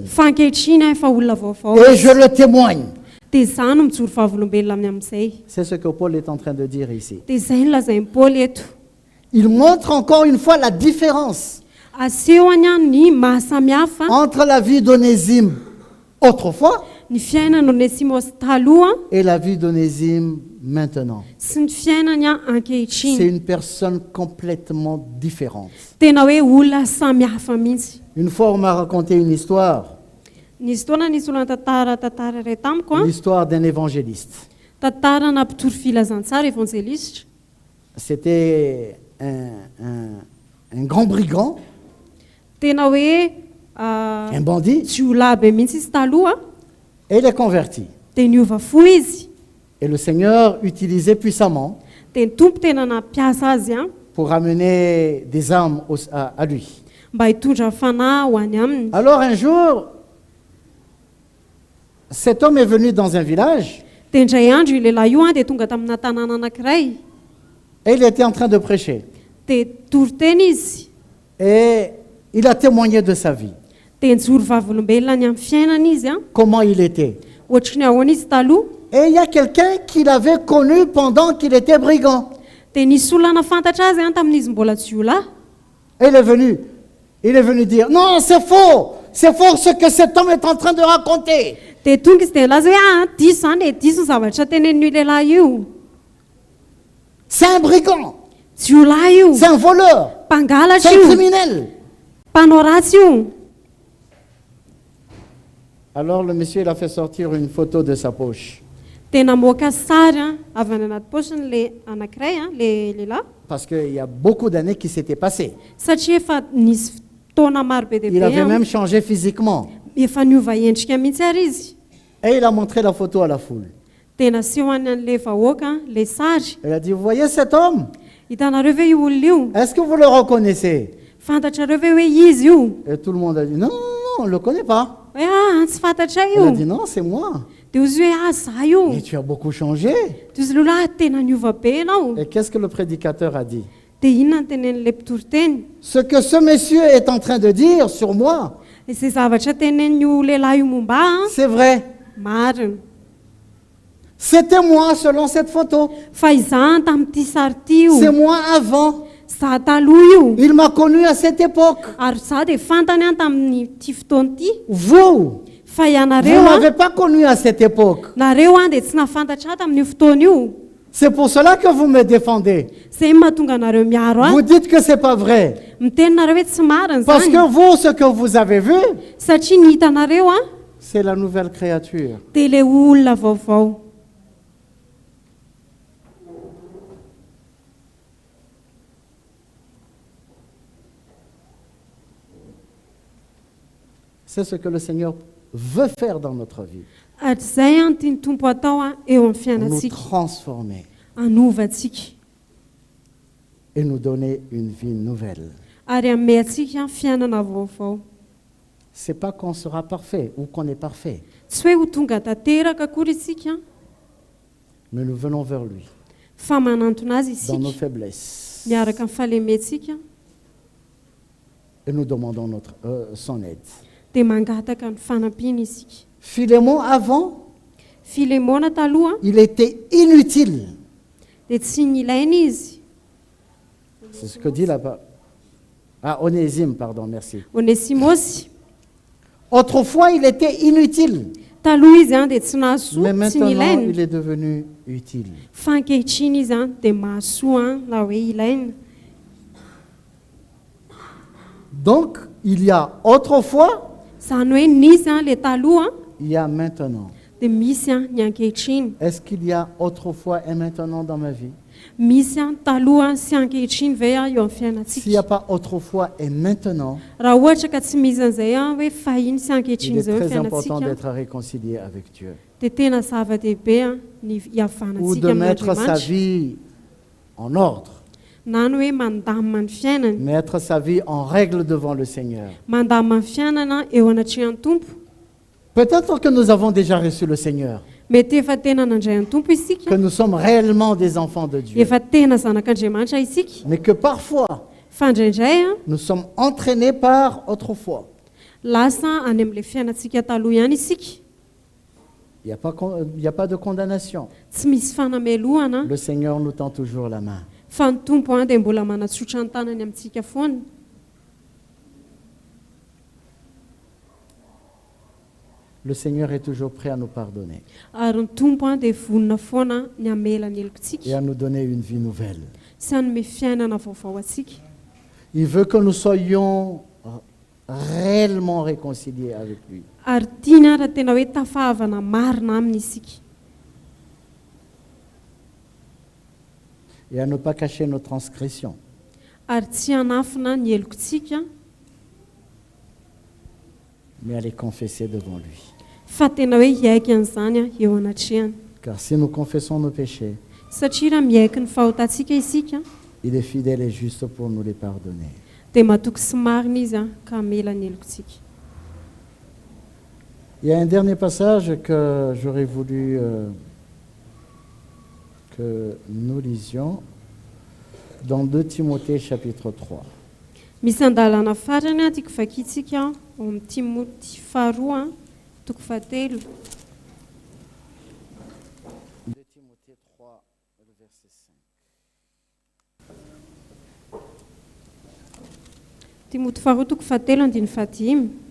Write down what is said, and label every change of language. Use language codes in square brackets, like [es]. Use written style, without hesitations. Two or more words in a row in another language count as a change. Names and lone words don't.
[mg] Fa ankehitriny a efa olona vaovao [fr] Et [mg] izy. [fr] je le témoigne. [mg] Dia izany no mijoro vavolombelona amin'ny amin'izay. [fr] C'est ce que Paul est en train de dire ici. [mg] Dia izay no lazain'ny Paoly eto. [fr] Il montre encore une fois la différence [mg] Asehony a ny mahasamihafa [fr] entre la vie d'Onésime autrefois [mg] ny fiainana Onesimosy taloha [fr] et la vie d'Onésime maintenant. [mg] sy ny fiainany a [fr] C'est [mg] ankehitriny. [fr] une personne complètement différente. [mg] Tena hoe olona samihafa mihitsy. [fr] Une fois, on m'a raconté une histoire, [mg] Nisy fotoana nisy olona tantara iray tamiko a, [fr] l'histoire d'un évangéliste. [mg] tantara nampitory filazantsara évangéliste. [fr] C'était un grand brigand, [mg] Tena hoe [fr] un bandit, [mg] tsy olona be mihitsy izy taloha [fr] et il est converti. [mg] dia niova fo izy. [fr] Et le Seigneur utilisait puissamment [mg] Dia ny tompo tena nampiasa azy a [fr] pour amener des âmes à lui. [mg] mba hitondra fanahy ho any aminy. [fr] Alors un jour, cet homme est venu dans un village [mg] Dia indray andro io lehilahy io dia tonga tamina tanàna anankiray [fr] et il était en train de prêcher. [mg] dia toriteny izy [fr] Et il a témoigné de sa vie, [mg] dia nijoro vavolombelona ny amin'ny fiainana izy a [fr] comment il était. [mg] ohatry ny ahoana izy taloha. [fr] Et il y a quelqu'un qui l'avait connu pendant qu'il était brigand. [mg] Dia nisy olona nafantatra azy a tamin'izy mbola jiolahy. [fr] Et il est venu dire, non, c'est faux ce que cet homme est en train de raconter. [mg] Dia tonga izy dia nilaza hoe diso zany diso ny zavatra tenenin'io lehilahy io. [fr] C'est un brigand, [mg] Jiolahy io, [fr] c'est un voleur, [mg] mpangalatra [fr] c'est un [mg] io, [fr] criminel. [mg] mpanao ratsy io. [fr] Alors le monsieur, il a fait sortir une photo de sa poche. [mg] Dia namoaka sary a avy any anaty paosiny le anankiray a le lehilahy [fr] Parce qu'il y a beaucoup d'années qui s'étaient passées. [mg] satria efa nisy fotoana maro be [fr] Il avait [mg] dehibe [fr] même changé physiquement. [mg] efa niova endrika mihitsy ary izy. [fr] Et il a montré la photo à la foule. [mg] Dia naseho any an'le vahoaka le sary. [fr] Il a dit, vous voyez cet homme? [mg] Hitanareo ve io olona io? [fr] Est-ce que vous le reconnaissez? [mg] Fantatrareo ve hoe izy io? [fr] Et tout le monde a dit, non, non, non, on ne le connaît pas. [mg] Hoe tsy fantatra [fr] Il a [mg] io. [fr] dit, non, c'est moi. [mg] Dia izy hoe za io. [fr] Mais tu as beaucoup changé. [mg] Dia izy lehilahy tena niova be ianao. [fr] Et qu'est-ce que le prédicateur a dit? [mg] Dia inona ny tenen'le mpitori-teny? [fr] Ce que ce monsieur est en train de dire sur moi, [mg] Izay zavatra tenen'io lehilahy io momba a [fr] c'est vrai. [mg] marina. [fr] C'était moi selon cette photo. [mg] Fa izany tamin'ity sary ty [fr] C'est [mg] io. [fr] moi avant. [mg] Za taloha io. [fr] Il m'a connu à cette époque. [mg] Ary za dia fantany a tamin'ity fotoana ity. [fr] Vous, [mg] Fa [fr] vous ne [mg] ianareo [fr] m'avez pas connu à cette époque. [mg] nareo dia tsy nafantatra tamin'io fotoana io. [fr] C'est pour cela que vous me défendez. [mg] Zay mahatonga anareo miaro [fr] Vous [mg] ahy. [fr] dites que c'est pas vrai. [mg] Mitenynareo hoe tsy marina [fr] Parce [mg] zany. [fr] que vous, ce que vous avez vu, [mg] Satria ny hitanareo a [fr] c'est la nouvelle créature. [mg] dia le olona vaovao. [fr] C'est ce que le Seigneur veut faire dans notre vie. [mg] Ary zay a ny tiany tompo atao a eo amin'ny [fr] Nous [mg] fiainantsika. [fr] transformer [mg] Anovantsika. [fr] et nous donner une vie nouvelle. [mg] Ary ame atsika fiainana vaovao. [fr] C'est pas qu'on sera parfait ou qu'on est parfait, [mg] Tsy hoe ho tonga tanteraka akory isika [fr] mais nous venons vers lui [mg] fa manantona azy [fr] dans nos [mg] isika [fr] faiblesses [mg] miaraka amin'ny fahalementsika [fr] et nous demandons son aide. [mg] dia mangataka ny fanampiana isika. [fr] Philémon, avant, [mg] Filemona taloha [fr] il était inutile. [mg] dia tsy nilaina izy. [fr] C'est ce que dit là-bas. Ah, Onésime, pardon, merci. [mg] Onesimosy [fr] Autrefois, il était inutile, [mg] taloha izy dia tsy nahasoa [fr] mais [mg] tsy [fr] maintenant, [mg] nilaina. [fr] il est devenu utile. [mg] Fa ankehitriny izy dia mahasoa na hoe ilaina. [fr] Donc, il y a autrefois, [mg] Zany hoe nisy le taloha [fr] il y a maintenant. [mg] dia misy ny ankehitriny. [fr] Est-ce qu'il y a autrefois et maintenant dans ma vie? [mg] Misy taloha sy ankehitriny ve eo amin'ny [fr] S'il n'y a [mg] fiainantsika. [fr] pas autrefois et maintenant, [mg] Raha ohatra ka tsy misy an'izay hoe fahiny sy [fr] il [mg] ankehitriny [fr] est [mg] zay [fr] très important [mg] fiainantsika [fr] d'être réconcilié avec Dieu. [mg] dia tena zava-dehibe ny [fr] Ou [mg] hiavanantsika [fr] de mettre sa [mg] amin'Andriamanitra. [fr] vie en ordre, [mg] Na ny hoe mandamina ny fiainana. [fr] mettre sa vie en règle devant le Seigneur. [mg] Mandamina ny fiainana eo anatrehan'ny tompo. [fr] Peut-être que nous avons déjà reçu le Seigneur, [mg] Mety efa tena nandray ny tompo [fr] que [mg] isika. [fr] nous sommes réellement des enfants de Dieu, [mg] Efa tena zanak'Andriamanitra isika. [fr] mais que parfois, [mg] Fa indraindray [fr] nous sommes entraînés par autrefois. [mg] lasa any amin'ilay fiainantsika taloha ihany isika. [fr] Il n'y a pas de condamnation. [mg] Tsy misy fanamelohana. [fr] Le Seigneur nous tend toujours la main. [mg] Fa ny tompo dia mbola manatsotra ny tanany amintsika foana. [fr] Le Seigneur est toujours prêt à nous pardonner [mg] Ary ny tompo dia vonona foana ny amela ny [fr] et [mg] helokontsika [fr] à nous donner une vie nouvelle. [mg] sy hanome fiainana vaovao atsika. [fr] Il veut que nous soyons réellement réconciliés avec lui. [mg] Ary tiany raha tena hoe tafahavana marina aminy isika. [fr] Et à ne pas cacher nos transgressions. [mg] Ary tsy hanafina ny helokontsika [fr] Mais à les confesser devant lui. [mg] fa tena hoe hiaiky an'izany eo anatrehany. [fr] Car si nous confessons nos péchés, [mg] Satria raha miaiky ny fahotantsika isika [fr] il est fidèle et juste pour nous les pardonner [mg] dia matoky sy marina izy ka mela ny helokontsika. [fr] Il y a un dernier passage que j'aurais voulu que nous lisions dans 2 Timothée chapitre 3. [mg] Misy andalana farany tiako vakitsika ao amin'ny Timothée faharoa toko fahatelo. [fr] 2 Timothée 3, le verset 5. [mg] Timothée faharoa toko fahatelo andiny fahadimy.